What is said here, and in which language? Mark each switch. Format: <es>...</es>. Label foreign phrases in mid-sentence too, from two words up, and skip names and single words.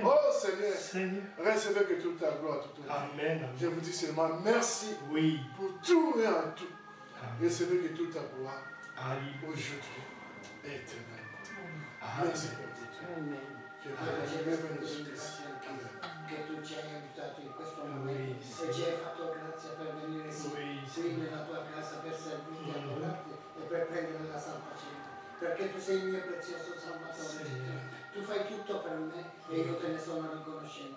<fr>Oh Seigneur, Seigneur. recevez que toute ta gloire, toute ta gloire. Amen. Je vous dis seulement merci Oui. pour tout et en tout. Amen. Recevez que toute ta gloire Alléluia. aujourd'hui est éternelle. Amen. Merci pour tout. Je veux le Christ.</fr> <it>Che tu ci hai aiutato in questo</it> <fr>Oui,</fr> <it>momento e ci hai fatto grazia per venire</it> <fr>Oui,</fr> <it>qui nella tua casa per servirti, adorarti e per prendere la Santa Cena. Perché tu sei il mio prezioso Salvatore. Tu fai tutto per me e io te ne sono riconoscente.</it>